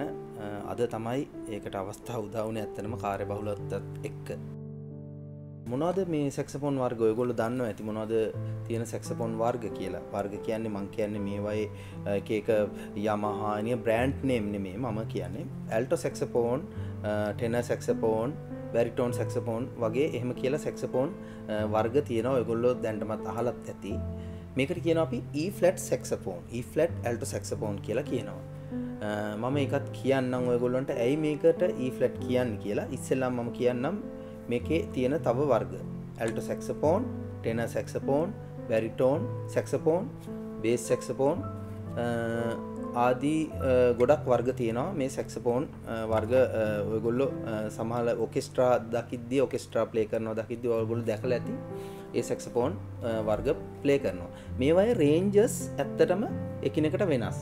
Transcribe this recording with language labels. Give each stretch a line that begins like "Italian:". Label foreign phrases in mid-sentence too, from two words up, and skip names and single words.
Sinhala: අද තමයි ඒකට අවස්ථාව උදා වුණේ ඇත්තටම කාර්යබහුලත්වයත් එක්ක. මොනවද මේ සැක්සෆෝන් වර්ග ඔයගොල්ලෝ දන්නවා ඇති මොනවද තියෙන සැක්සෆෝන් වර්ග කියලා. වර්ග කියන්නේ මම කියන්නේ මේ වගේ එක එක Yamaha නිය
English: brand name
Sinhala: නෙමෙයි මම කියන්නේ
English: alto saxophone, tenor saxophone, baritone saxophone
Sinhala: වගේ එහෙම කියලා සැක්සෆෝන් වර්ග තියෙනවා. ඔයගොල්ලෝ දැනටමත් අහලත් ඇති. මේකට කියනවා අපි
English: E flat saxophone, E flat alto saxophone
Sinhala: කියලා කියනවා. මම ඒකත් කියන්නම් ඔයගොල්ලන්ට ඇයි මේකට
English: E flat
Sinhala: කියන්නේ කියලා. ඉස්සෙල්ලාම මම කියන්නම් මේකේ තියෙන තව වර්ග
English: alto saxophone, tenor saxophone, baritone saxophone, bass saxophone
Sinhala: ආදී ගොඩක් වර්ග තියෙනවා. මේ saxophone වර්ග ඔයගොල්ලෝ සමහර ඔකෙස්ට්‍රා දකිද්දී ඔකෙස්ට්‍රා ප්ලේ කරනවා දකිද්දී ඔයගොල්ලෝ දැකලා ඇති ඒ saxophone වර්ග ප්ලේ කරනවා. මේවායේ ranges ඇත්තටම එකිනෙකට වෙනස්.